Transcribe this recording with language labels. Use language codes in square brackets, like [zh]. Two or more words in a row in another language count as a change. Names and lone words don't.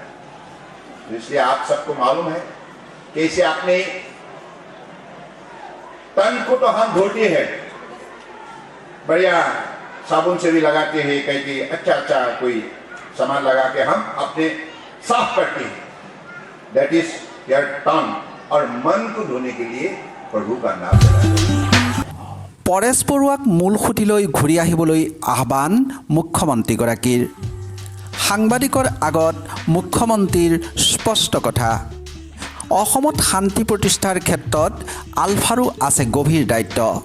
[hi] इसलिए आप सबको मालूम है कैसे अपने तन को तो हम धोते हैं, बढ़िया साबुन से भी लगाते हैं, कहीं कि अच्छा कोई सामान लगा के हम अपने साफ करते हैं। [en] that is your टन। [hi] और मन को धोने के लिए प्रभु का नाम लेना। [as] পৰেশ বৰুৱাক মূল সুঁতিলৈ ঘূৰি আহিবলৈ আহ্বান মুখ্যমন্ত্ৰীগৰাকীৰ। সাংবাদিকৰ আগত মুখ্যমন্ত্ৰীৰ স্পষ্ট কথা, অসমত শান্তি প্ৰতিষ্ঠাৰ ক্ষেত্ৰত আলফাৰো আছে গভীৰ দায়িত্ব।